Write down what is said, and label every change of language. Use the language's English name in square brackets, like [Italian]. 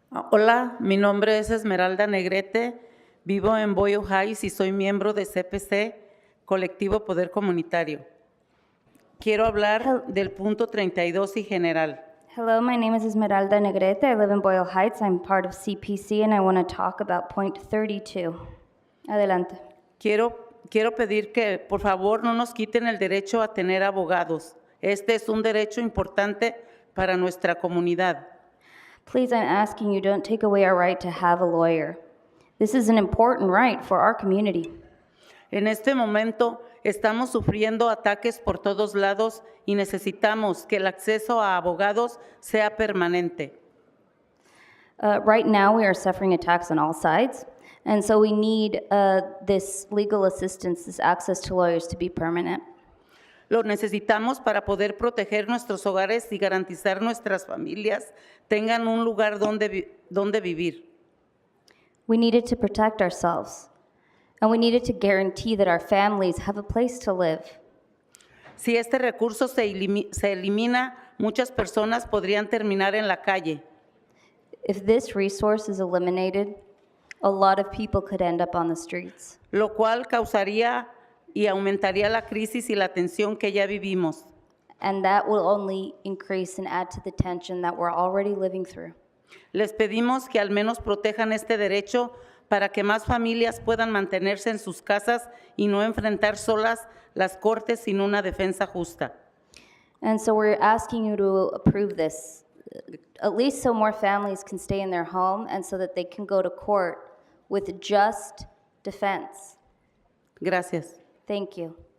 [Spanish] Hola, mi nombre es Esmeralda Negrete, vivo en Boyle Heights y soy miembro de CPC, Colectivo Poder Comunitario. Quiero hablar del punto 32 y general. [English] Hello, my name is Esmeralda Negrete. I live in Boyle Heights. I'm part of CPC and I want to talk about point 32. [Spanish] Adelante. Quiero pedir que por favor no nos quiten el derecho a tener abogados. Este es un derecho importante para nuestra comunidad. [English] Please, I'm asking you, don't take away our right to have a lawyer. This is an important right for our community. [Spanish] En este momento estamos sufriendo ataques por todos lados y necesitamos que el acceso a abogados sea permanente. [English] Right now, we are suffering attacks on all sides, and so we need this legal assistance, this access to lawyers to be permanent. [Spanish] Lo necesitamos para poder proteger nuestros hogares y garantizar nuestras familias tengan un lugar donde vivir. [English] We needed to protect ourselves, and we needed to guarantee that our families have a place to live. [Spanish] Si este recurso se elimina, muchas personas podrían terminar en la calle. [English] If this resource is eliminated, a lot of people could end up on the streets. [Spanish] Lo cual causaría y aumentaría la crisis y la tensión que ya vivimos. [English] And that will only increase and add to the tension that we're already living through. [Spanish] Les pedimos que al menos protejan este derecho para que más familias puedan mantenerse en sus casas y no enfrentar solas las cortes sin una defensa justa. [English] And so we're asking you to approve this, at least so more families can stay in their home and so that they can go to court with just defense. [Spanish] Gracias. [English] Thank you.